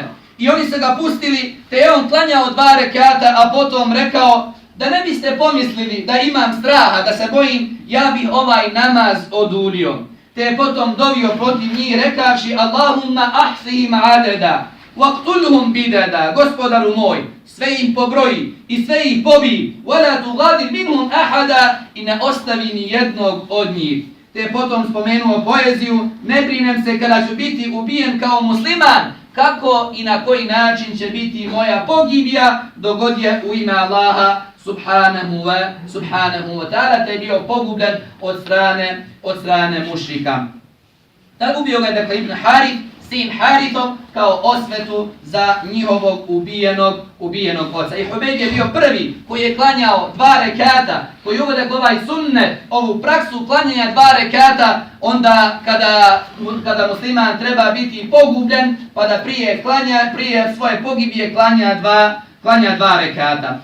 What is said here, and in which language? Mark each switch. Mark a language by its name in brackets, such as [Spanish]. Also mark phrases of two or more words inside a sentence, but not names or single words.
[Bosnian] I oni su ga pustili, te je on klanjao 2 rekata, a potom rekao, da ne biste pomislili da imam straha, da se bojim, ja bih ovaj namaz oduljio. Te je potom dovio protiv njih rekavši, [Arabic] اللهم أحصهم عددا واقتلهم بددا, [Bosnian] gospodaru moj, sve im pobroji i sve ih pobij, [Arabic] ولا تغادر منهم أحدا, [Bosnian] i ne ostavi ni jednog od njih. Te je potom spomenuo poeziju, ne brinem se kada ću biti ubijen kao musliman, kako i na koji način će biti moja pogibija, dogod je u ime Allaha [Arabic] سبحانه وتعالى, [Bosnian] te je bio pogubljen od strane mušrika. Tako ubio ga dakle Ibn Harith, sin Harithov, kao osvetu za njihovog ubijenog oca. I Hubejd je bio prvi koji je klanjao 2 rekata, koji uvode ovaj sunnet, ovu praksu klanjanja 2 rekata, onda kada musliman treba biti pogubljen, pa da prije svoje pogibije klanja 2 rekata.